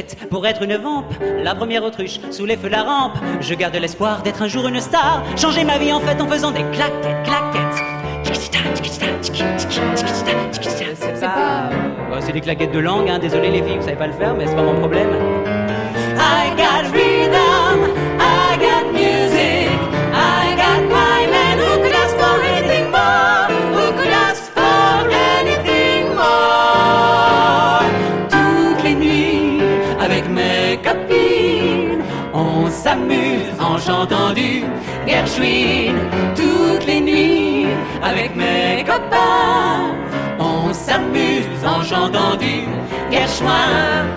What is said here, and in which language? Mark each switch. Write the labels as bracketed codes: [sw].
[fr] Pour être une vampe, la première autruche sous les feux de la rampe. Je garde l'espoir d'être un jour une star. Changer ma vie en fait en faisant des claquettes, claquettes. C'est des claquettes de langue, hein. Désolé les filles, vous savez pas le faire, mais c'est pas mon problème. [en] I got rhythm, I got music, I got my man. Who could ask for anything more? Who could ask for anything more? [fr] Toutes les nuits, avec mes copines, on s'amuse en chantant du Gershwin. Toutes les nuits, avec mes copains, on s'amuse en chantant du Gershwin.